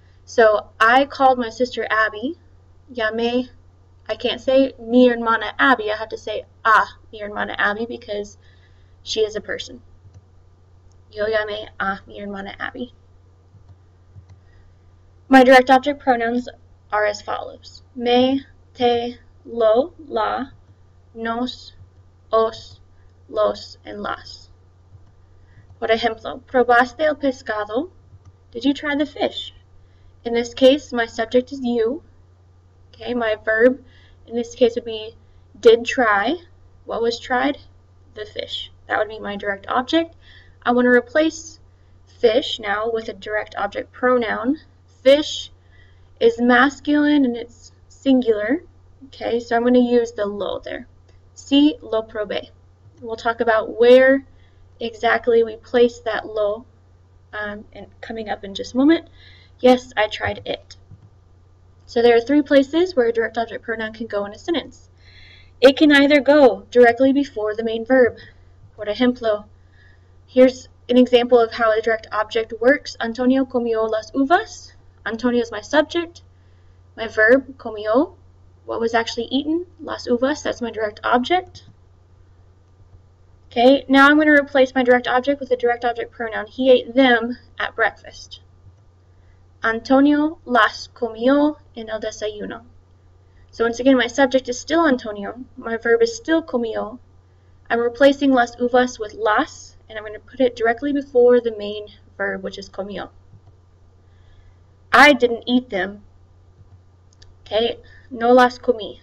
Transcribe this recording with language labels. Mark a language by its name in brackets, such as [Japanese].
[English] So, I called my sister Abby. Llamé, I can't say [Spanish] mi hermana Abby, [English] I have to say mi hermana Abby because she is a person. [Spanish] Yo llamé a mi hermana Abby. [English] My direct object pronouns are as follows. [Spanish] Me, te, lo, la, nos, os, los, and las. Por ejemplo, ¿probaste el pescado? [English] Did you try the fish? In this case, my subject is you. Okay, my verb in this case would be did try. What was tried? The fish. That would be my direct object. I want to replace fish now with a direct object pronoun. Fish is masculine and it's singular. Okay, so I'm going to use the lo there. [Spanish] Si lo probé. [English] We'll talk about where exactly we place that lo and coming up in just a moment. Yes, I tried it. So there are three places where a direct object pronoun can go in a sentence. It can either go directly before the main verb. [Spanish] Por ejemplo, [English] here's an example of how a direct object works. [Spanish] Antonio comió las uvas. [English] Antonio is my subject. My verb, comió, what was actually eaten? Las uvas, that's my direct object. Okay, now I'm going to replace my direct object with a direct object pronoun. He ate them at breakfast. [Spanish] Antonio las comió en el desayuno. [English] So once again, my subject is still Antonio. My verb is still comió. I'm replacing las uvas with las, and I'm going to put it directly before the main verb, which is comió. I didn't eat them. Okay, [Spanish] no las comí.